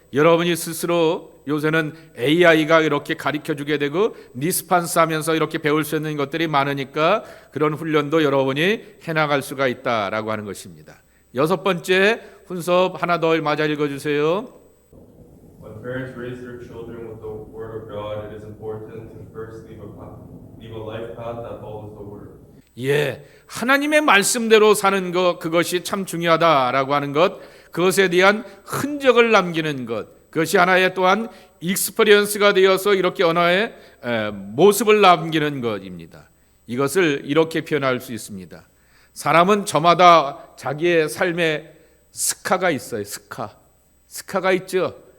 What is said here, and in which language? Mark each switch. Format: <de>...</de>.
<ko>여러분이 스스로 요새는 AI가 이렇게 가르쳐주게 되고 리스판스 하면서 이렇게 배울 수 있는 것들이 많으니까 그런 훈련도 여러분이 해나갈 수가 있다라고 하는 것입니다. 여섯 번째 훈섭 하나 더 맞아 읽어주세요.</ko> <en>When parents raise their children with the Word of God, it is important to first leave a life path that follows the Word.</en> <ko>예, 하나님의 말씀대로 사는 것, 그것이 참 중요하다라고 하는 것, 그것에 대한 흔적을 남기는 것, 그것이 하나의 또한 익스퍼리언스가 되어서 이렇게 언어의 모습을 남기는 것입니다. 이것을 이렇게 표현할 수 있습니다. 사람은 저마다 자기의 삶에 스카가 있어요. 스카가 있죠.</ko>